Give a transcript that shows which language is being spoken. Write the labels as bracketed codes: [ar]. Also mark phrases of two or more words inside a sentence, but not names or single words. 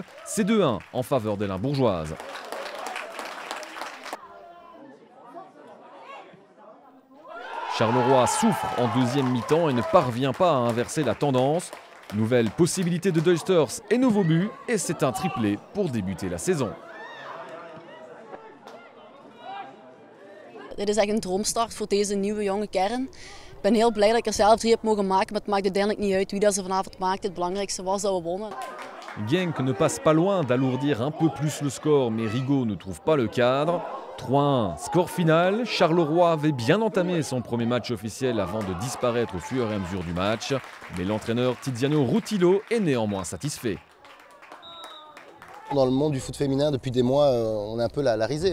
[fr] C'est 2-1 en faveur des Limbourgeoises. Charleroi souffre en deuxième mi-temps et ne parvient pas à inverser la tendance. Nouvelle possibilité de Duisters et nouveau but, et c'est un triplé pour débuter la saison. [nl] Dit is echt een droomstart voor deze nieuwe jonge kern. Ik ben heel blij dat ik zelf 3 heb mogen maken, maar het maakt uiteindelijk niet uit wie dat ze vanavond maakt. Het belangrijkste was dat we wonnen. [fr] Genk ne passe pas loin d'alourdir un peu plus le score, mais Rigaud ne trouve pas le cadre. 3-1, score final. Charleroi avait bien entamé son premier match officiel avant de disparaître au fur et à mesure du match. Mais l'entraîneur Tiziano Rutillo est néanmoins satisfait. Dans le monde du foot féminin, depuis des mois, on est un peu la risée.